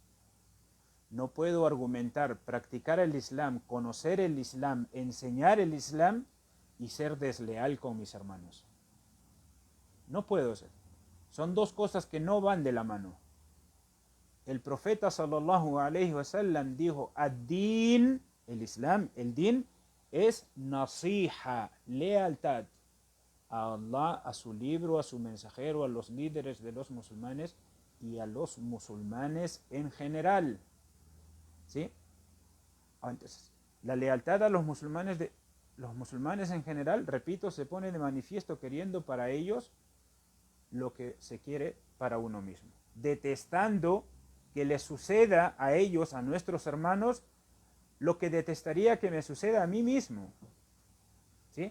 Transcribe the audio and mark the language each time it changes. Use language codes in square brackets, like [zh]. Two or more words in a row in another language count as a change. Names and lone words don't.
[es] No puedo argumentar practicar el Islam, conocer el Islam, enseñar el Islam y ser desleal con mis hermanos. No puedo ser. Son dos cosas que no van de la mano. El profeta [ar] صلى الله عليه وسلم [es] dijo: ad-din, el Islam, el din, es nasiha, lealtad a Allah, a su libro, a su mensajero, a los líderes de los musulmanes y a los musulmanes en general, ¿sí? Entonces, la lealtad a los los musulmanes en general, repito, se ponen de manifiesto queriendo para ellos lo que se quiere para uno mismo, detestando que les suceda a ellos, a nuestros hermanos, lo que detestaría que me suceda a mí mismo, ¿sí?